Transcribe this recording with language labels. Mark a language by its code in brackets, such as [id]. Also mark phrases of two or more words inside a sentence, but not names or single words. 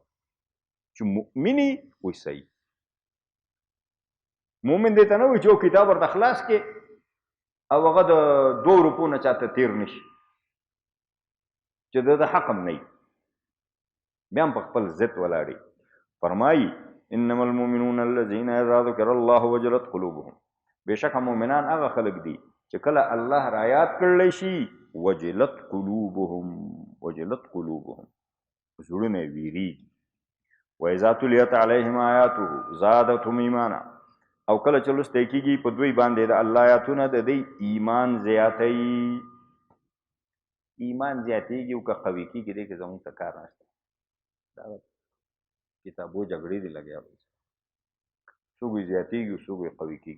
[ps] چې مؤمن یې وایي صحیح. مؤمن دی ته نه وایي چې یو کتاب ورته خلاص کړې او هغه د 2 روپو نه چاته تېر نه شي، چې د حق هم نه وي، بیا هم په خپل ضد ولاړي. [ar] فرمایي انما المؤمنون الذين اذا ذكر الله وجلت قلوبهم، [ps] بېشکه مؤمنان هغه خلک دي چې کله الله را یاد کړلی شي [ar] وجلت قلوبهم، وجلت قلوبهم، [ps] زړونه یې ویریږي. [ar] واذا تليت عليهم آیاته زادتهم ایمانا، [ps] او کله چې لوستی کېږي په دوی باندې د الله آیاتونه د دوی ایمان زیاتوي. ایمان زیاتېږي او که قوي کېږي دی کې زموږ ته کار نشته. دا کتابو جګړې دي لګیا وي، څوک یې زیاتېږي او څوک یې قوي کېږي.